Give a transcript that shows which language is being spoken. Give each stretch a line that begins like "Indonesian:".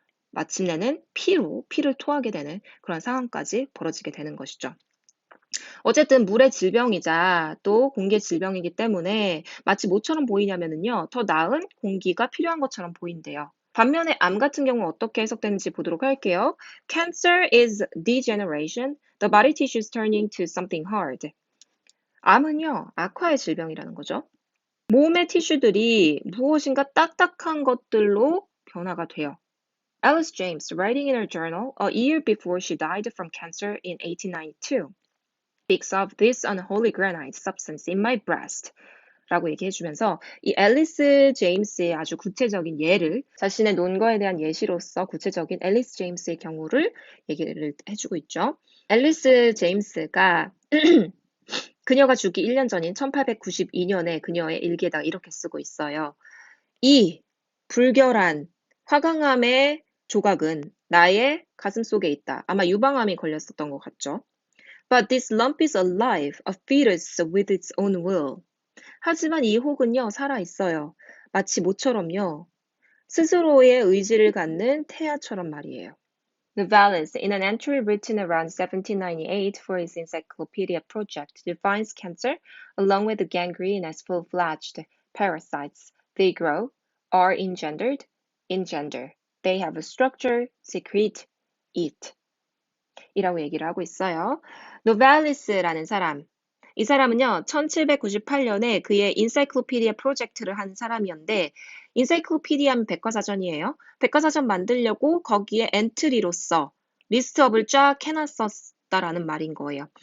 Korean: 마침내는 피를 토하게 되는 그런 상황까지 벌어지게 되는 것이죠. 어쨌든 물의 질병이자 또 공기의 질병이기 때문에 마치 뭐처럼 보이냐면요. 더 나은 공기가 필요한 것처럼 보인대요. 반면에 암 같은 경우는 어떻게 해석되는지 보도록 할게요.
English: Cancer is degeneration. The body tissue is turning to something hard.
Korean: 암은요, 악화의 질병이라는 거죠. 몸의 티슈들이 무엇인가 딱딱한 것들로 변화가 돼요.
English: Alice James, writing in her journal a year before she died from cancer in 1892, speaks of this unholy granite substance in my breast.
Korean: 라고 얘기해주면서 이 앨리스 제임스의 아주 구체적인 예를 자신의 논거에 대한 예시로서 구체적인 앨리스 제임스의 경우를 얘기를 해주고 있죠. 앨리스 제임스가 그녀가 죽기 1년 전인 1892년에 그녀의 일기에다가 이렇게 쓰고 있어요. 이 불결한 화강암의 조각은 나의 가슴 속에 있다. 아마 유방암이 걸렸었던 것 같죠.
English: But this lump is alive, a fetus with its own will.
Korean: 하지만 이 혹은요, 살아있어요. 마치 모처럼요. 스스로의 의지를 갖는 태아처럼 말이에요.
English: Novalis, in an entry written around 1798 for his encyclopedia project, defines cancer along with gangrene as full-fledged parasites. They grow, are engendered, engender. They have a structure, secrete, eat.
Korean: 이라고 얘기를 하고 있어요. 노발리스라는 사람. 이 사람은요, 1798년에 그의 인사이클로피디아 프로젝트를 한 사람이었는데, 인사이클로피디아는 백과사전이에요. 백과사전 만들려고 거기에 엔트리로서 리스트업을 쫙 해놨었다라는 말인 거예요.